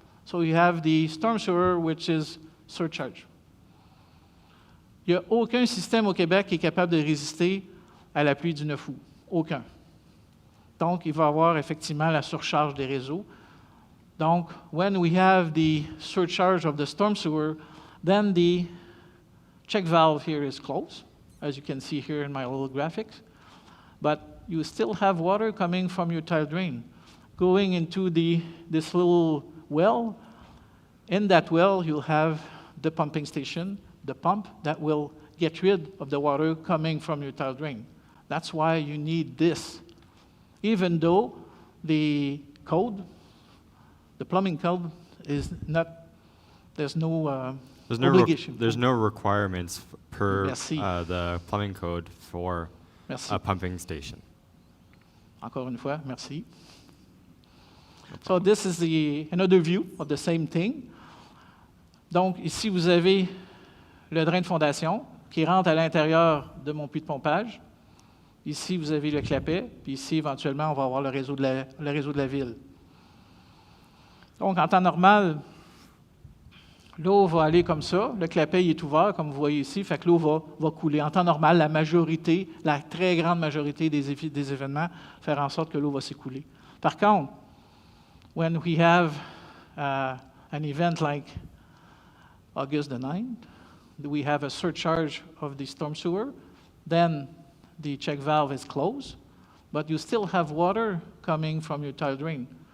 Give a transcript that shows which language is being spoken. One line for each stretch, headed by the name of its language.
English: So you have the storm sewer, which is surcharge.
French: Il n'y a aucun système au Québec qui est capable de résister à la pluie du 9 août. Aucun. Donc, il va y avoir effectivement la surcharge des réseaux.
English: Donc, when we have the surcharge of the storm sewer, then the check valve here is closed, as you can see here in my little graphics. But you still have water coming from your tile drain, going into this little well. In that well, you'll have the pumping station, the pump that will get rid of the water coming from your tile drain. That's why you need this. Even though the code, the plumbing code, is not, there's no obligation. There's no requirements per
French: Merci.
English: The plumbing code for
French: Merci.
English: a pumping station.
French: Encore une fois, merci.
English: So this is another view of the same thing.
French: Donc ici, vous avez le drain de fondation qui rentre à l'intérieur de mon puits de pompage. Ici, vous avez le clapet, puis ici, éventuellement, on va avoir le réseau de la ville. Donc, en temps normal, l'eau va aller comme ça. Le clapet il est ouvert, comme vous voyez ici, fait que l'eau va couler. En temps normal, la très grande majorité des événements, faire en sorte que l'eau va s'écouler. Par contre,
English: when we have an event like August the 9th, we have a surcharge of the storm sewer, then the check valve is closed, but you still have water coming from your tile drain.